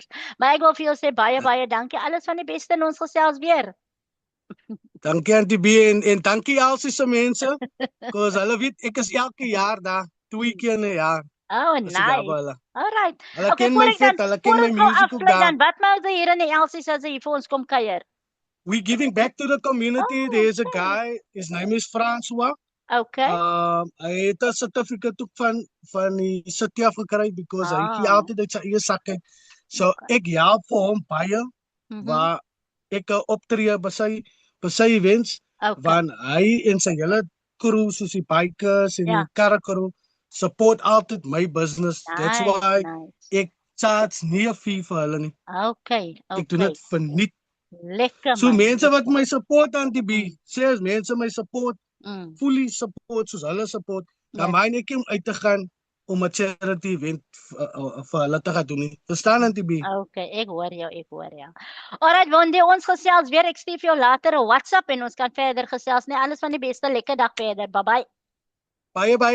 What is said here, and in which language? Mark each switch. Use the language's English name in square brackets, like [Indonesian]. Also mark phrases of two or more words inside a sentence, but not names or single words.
[Afrikaans] Maar ek wil vir jou sê baie dankie. Alles van die beste en ons gesels weer. Dankie Auntie B en dankie Elsie se mense. Cause hulle weet ek is elke jaar daar, 2 keer 'n jaar. [English] Oh, nice. Alright. [Afrikaans] Hulle ken my vet, hulle ken my musiek ook daar. Dan wat maak jy hier in die Elsie as jy vir ons kom kuier? [English] We giving back to the community. There's a guy, his name is François. Okay. [Afrikaans] Hy het 'n certificate ook van die city af gekry because hy gee altyd uit sy eie sak uit. So ek help vir hom baie waar ek optree by sy events want hy en sy hele crew soos die bikers en die karre crew support altyd my business. [English] That's why [Afrikaans] ek charge nie 'n fee vir hulle nie. Okay. Ek doen dit vir niks. Lekker. So mense wat my support Auntie B, sê as mense my support, [English] fully support [Afrikaans] soos hulle support, dan myn ek om uit te gaan om 'n charity event vir hulle te gaan doen nie. Verstaan Auntie B? Okay, ek hoor jou. Alright, Wonde, ons gesels weer. Ek stuur vir jou later 'n WhatsApp en ons kan verder gesels. Nee, alles van die beste. Lekker dag verder. [English] Bye bye.